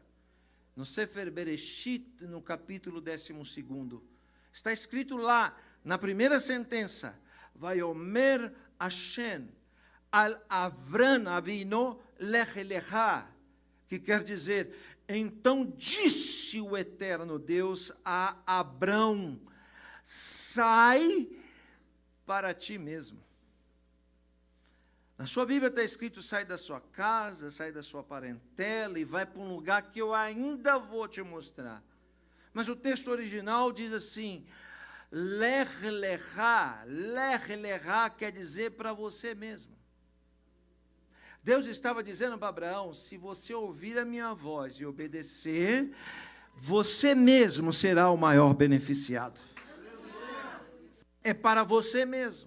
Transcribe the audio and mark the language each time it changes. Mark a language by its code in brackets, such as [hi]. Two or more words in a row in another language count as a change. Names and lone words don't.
[pt] No Sefer Bereshit, no capítulo 12, está escrito lá, na primeira sentença, [he] ויאמר השם אל אברם אבינו לך לך, [pt] que quer dizer, então disse o eterno Deus a Abrão, sai para ti mesmo. Na sua Bíblia está escrito, sai da sua casa, sai da sua parentela e vai para um lugar que eu ainda vou te mostrar. Mas o texto original diz assim, [he] לך לך [pt] quer dizer para você mesmo. Deus estava dizendo para Abraão, se você ouvir a minha voz e obedecer, você mesmo será o maior beneficiado. É para você mesmo.